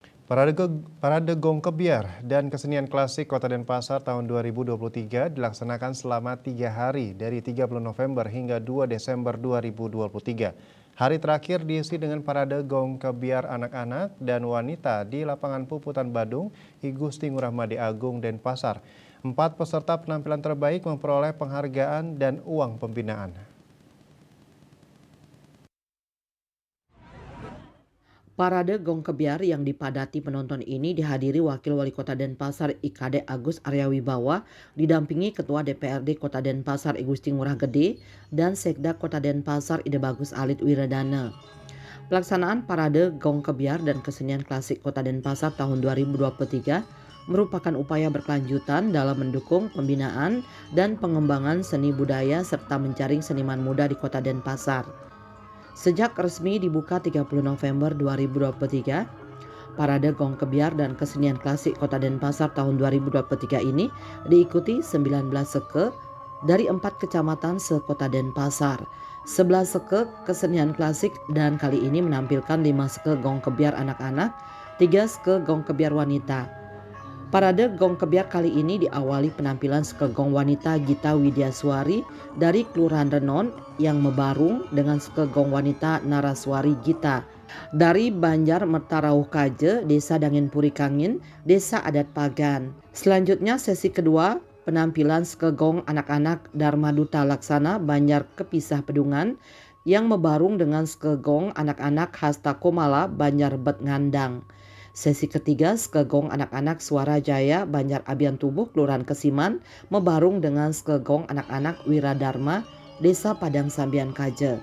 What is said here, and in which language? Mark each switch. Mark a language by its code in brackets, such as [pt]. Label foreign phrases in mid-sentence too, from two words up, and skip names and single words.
[id] Parade Gong Kebiar dan Kesenian Klasik Kota Denpasar tahun 2023 dilaksanakan selama 3 hari dari 30 November hingga 2 Desember 2023. Hari terakhir diisi dengan Parade Gong Kebiar anak-anak dan wanita di lapangan Puputan Badung, I Gusti Ngurah Madi Agung, Denpasar. 4 peserta penampilan terbaik memperoleh penghargaan dan uang pembinaan. Parade Gong Kebiar yang dipadati penonton ini dihadiri Wakil Wali Kota Denpasar IKD Agus Aryawibawa, didampingi Ketua DPRD Kota Denpasar I Gusti Ngurah Gede dan Sekda Kota Denpasar Ide Bagus Alit Wiradana. Pelaksanaan Parade Gong Kebiar dan Kesenian Klasik Kota Denpasar tahun 2023 merupakan upaya berkelanjutan dalam mendukung pembinaan dan pengembangan seni budaya serta menjaring seniman muda di Kota Denpasar. Sejak resmi dibuka 30 November 2023, Parade Gong Kebiar dan Kesenian Klasik Kota Denpasar tahun 2023 ini diikuti 19 seke dari 4 kecamatan se-Kota Denpasar. 11 seke kesenian klasik dan kali ini menampilkan 5 seke Gong Kebiar anak-anak, 3 seke Gong Kebiar wanita. Parade Gong Kebiar kali ini diawali penampilan sekegong wanita Gita Widyaswari dari Kelurahan Renon yang mebarung dengan sekegong wanita Naraswari Gita dari Banjar Mertarauh Kaje, Desa Dangin Puri Kangin, Desa Adat Pagan. Selanjutnya sesi kedua penampilan sekegong anak-anak Dharma Duta Laksana Banjar Kepisah Pedungan yang mebarung dengan sekegong anak-anak Hasta Komala Banjar Bet Ngandang. Sesi ketiga sekegong anak-anak Suara Jaya Banjar Abian Tubuh Kelurahan Kesiman mebarung dengan sekegong anak-anak Wiradharma Desa Padang Sambian Kaje.